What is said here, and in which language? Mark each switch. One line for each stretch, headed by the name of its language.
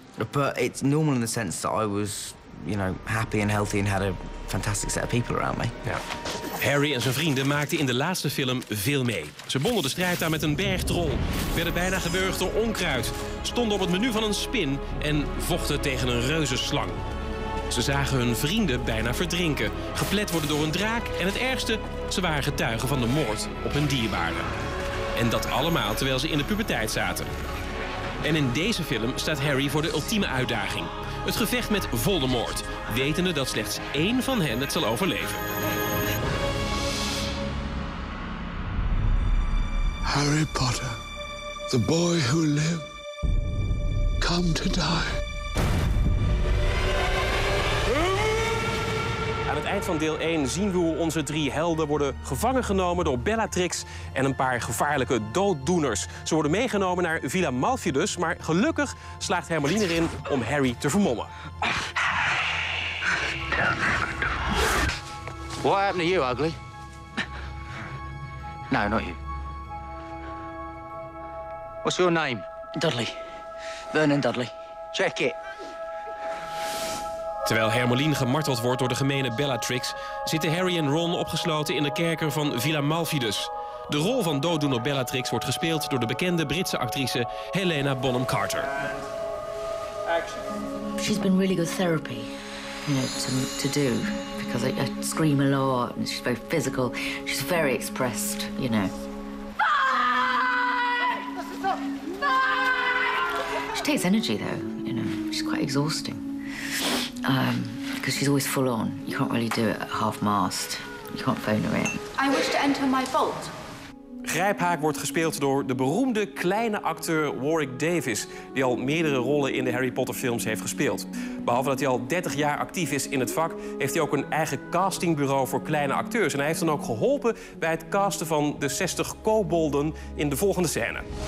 English: But it's normal in the sense that I was, you know, happy and healthy and had a fantastic set of people around me.
Dutch: Ja. Harry en zijn vrienden maakten in de laatste film veel mee. Ze bonden de strijd aan met een bergtrol, werden bijna gewurgd door onkruid, stonden op het menu van een spin en vochten tegen een reuzenslang. Ze zagen hun vrienden bijna verdrinken, geplet worden door een draak en het ergste, ze waren getuigen van de moord op hun dierbaren. En dat allemaal terwijl ze in de puberteit zaten. En in deze film staat Harry voor de ultieme uitdaging. Het gevecht met Voldemort, wetende dat slechts één van hen het zal overleven.
English: Harry Potter, the boy who lived, come to die.
Dutch: Aan het eind van deel 1 zien we hoe onze 3 helden worden gevangen genomen door Bellatrix en een paar gevaarlijke dooddoeners. Ze worden meegenomen naar Villa Malfidus, maar gelukkig slaagt Hermeline erin om Harry te vermommen.
English: What happened to you, ugly? No, not you. What's your name? Dudley. Vernon Dudley. Check it.
Dutch: Terwijl Hermeline gemarteld wordt door de gemene Bellatrix, zitten Harry en Ron opgesloten in de kerker van Villa Malfidus. De rol van dooddoener Bellatrix wordt gespeeld door de bekende Britse actrice Helena Bonham Carter.
English: She's been really good therapy, you know, to do, because I scream a lot and she's very physical. She's very expressed, you know. She takes energy though, you know. She's quite exhausting. Because she's always full on. You can't really do it at half-mast. You can't phone her in. I wish to enter my vault.
Dutch: Grijphaak wordt gespeeld door de beroemde kleine acteur Warwick Davis, die al meerdere rollen in de Harry Potter films heeft gespeeld. Behalve dat hij al 30 jaar actief is in het vak, heeft hij ook een eigen castingbureau voor kleine acteurs. En hij heeft dan ook geholpen bij het casten van de 60 kobolden in de volgende scène.